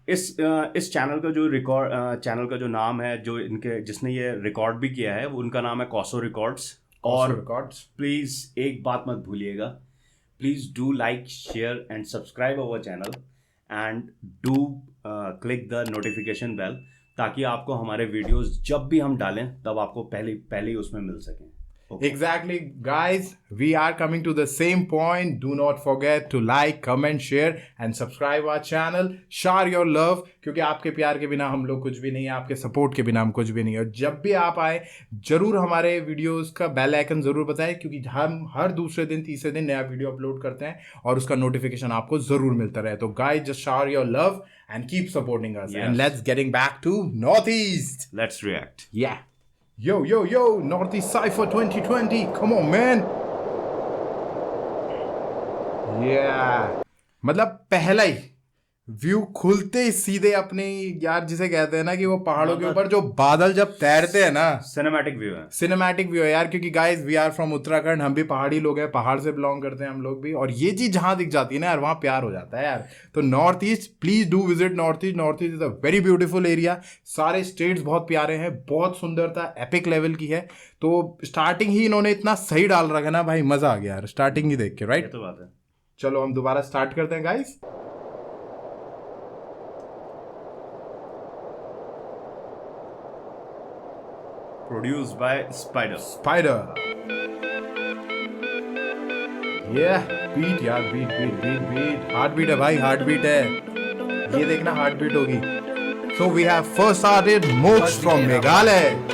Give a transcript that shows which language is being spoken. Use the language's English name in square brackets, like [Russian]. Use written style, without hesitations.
[Hindi] इस चैनल का जो नाम है, जो जिसने ये रिकॉर्ड भी किया है, वो उनका नाम है कॉसो रिकॉर्ड्स. और प्लीज एक बात मत भूलिएगा, [English] please do like, share and subscribe our channel and do click the notification bell, [Hindi] ताकि आपको हमारे वीडियोस जब भी हम डालें तब आपको पहले ही उसमें मिल सकें. [English] Exactly, guys, we are coming to the same point. Do not forget to like, comment, share and subscribe our channel. Share your love, [Hindi] क्योंकि आपके प्यार के बिना हम लोग कुछ भी नहीं है, आपके सपोर्ट के बिना हम कुछ भी नहीं है. और जब भी आप आए जरूर हमारे वीडियोस का बेल आइकन जरूर बताएं, क्योंकि हम हर दूसरे दिन तीसरे दिन नया वीडियो अपलोड करते हैं और उसका नोटिफिकेशन आपको जरूर मिलता रहे. [English] तो guys, just share your love and keep supporting us. Yes. And let's getting back to Northeast. Let's react. Yeah. Yo, Northeast Cypher 2020, come on man. Yeah. [Hindi] मतलब पहला ही व्यू खुलते ही सीधे अपने, यार जिसे कहते हैं ना कि वो पहाड़ों के ऊपर जो बादल जब तैरते हैं ना, सिनेमैटिक व्यू है यार. क्योंकि [English] guys we are from [Hindi] Uttarakhand, हम भी पहाड़ी लोग हैं, पहाड़ से बिलोंग करते हैं हम लोग भी. और ये चीज जहां दिख जाती है ना यार, वहां प्यार हो जाता है यार. तो north east, [English] Please do visit North East is a very beautiful area. [Hindi] सारे स्टेट्स बहुत प्यारे हैं, बहुत सुंदरता एपिक लेवल की है. तो स्टार्टिंग ही इन्होंने इतना सही डाल रखा ना भाई, मजा आ गया यार स्टार्टिंग ही देख के. राइट, तो बात है. चलो हम दोबारा स्टार्ट करते हैं guys. [English] Produced by Spider. Yeah, beat यार, beat. [Hindi] Heartbeat है भाई, heartbeat है. ये देखना heartbeat होगी. [English] So we have first started Mox from Meghalaya.